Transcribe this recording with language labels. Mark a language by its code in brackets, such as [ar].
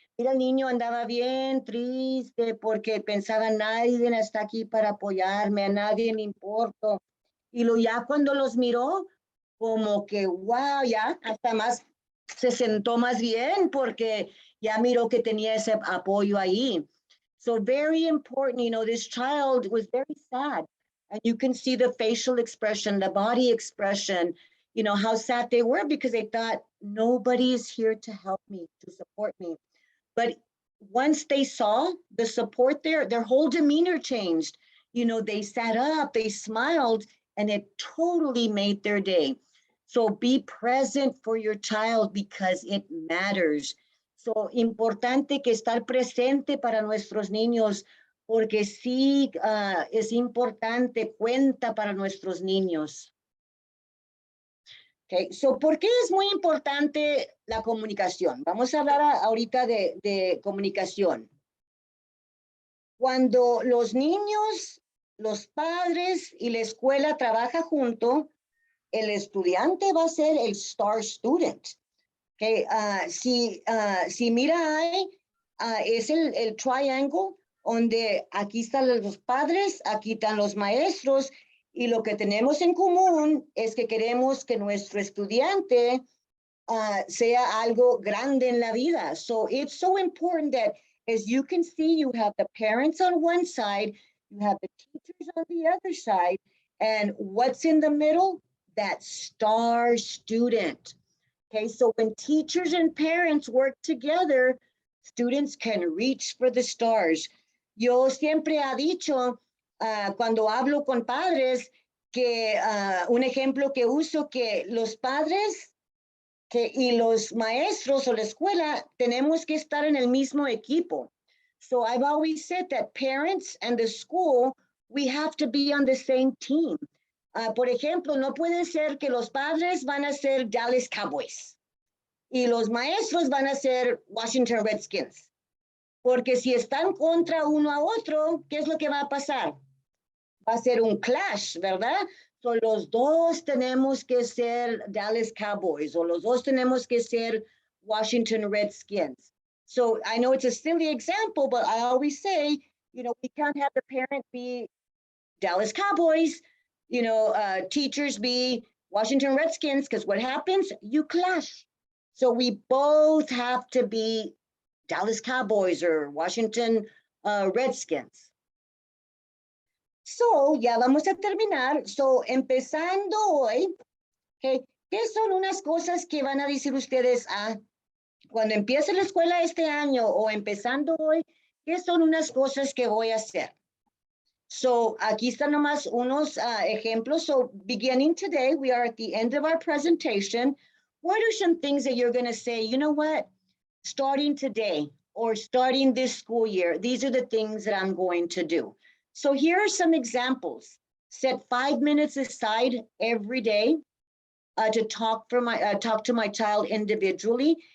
[es] Mira, el niño andaba bien triste porque pensaba, nadie está aquí para apoyarme, a nadie le importo. Y ya cuando los miró, como que, wow, ya hasta más se sentó más bien porque ya miró que tenía ese apoyo ahí. [en] So very important, this child was very sad. And you can see the facial expression, the body expression, how sad they were because they thought, nobody is here to help me, to support me. But once they saw the support there, their whole demeanor changed. They sat up, they smiled, and it totally made their day. So be present for your child because it matters. [es] So importante que estar presente para nuestros niños, porque sí es importante, cuenta para nuestros niños. Okay, so, ¿por qué es muy importante la comunicación? Vamos a hablar ahorita de comunicación. Cuando los niños, los padres y la escuela trabajan juntos, el estudiante va a ser el star student. Okay, si mira ahí, es el triangle donde aquí están los padres, aquí están los maestros, y lo que tenemos en común es que queremos que nuestro estudiante sea algo grande en la vida. [en] So it's so important that, as you can see, you have the parents on one side, you have the teachers on the other side, and what's in the middle? That star student. Okay, so when teachers and parents work together, students can reach for the stars. [es] Yo siempre he dicho, cuando hablo con padres, que un ejemplo que uso, que los padres y los maestros o la escuela tenemos que estar en el mismo equipo. [en] So I've always said that parents and the school, we have to be on the same team. [es] Por ejemplo, no puede ser que los padres van a ser Dallas Cowboys y los maestros van a ser Washington Redskins. Porque si están contra uno a otro, ¿qué es lo que va a pasar? Va a ser un clash, ¿verdad? So los dos tenemos que ser Dallas Cowboys o los dos tenemos que ser Washington Redskins. [en] So I know it's a silly example, but I always say, you know, we can't have the parent be Dallas Cowboys, you know, teachers be Washington Redskins, because what happens? You clash. So we both have to be Dallas Cowboys or Washington Redskins. [es] So, ya vamos a terminar. So, empezando hoy, okay, ¿qué son unas cosas que van a decir ustedes cuando empiece la escuela este año o empezando hoy? ¿Qué son unas cosas que voy a hacer? So, aquí están nomás unos ejemplos. [en] So, beginning today, we are at the end of our presentation. What are some things that you're going to say, you know what, starting today or starting this school year, these are the things that I'm going to do. So here are some examples. Set 5 minutes aside every day to talk to my child individually.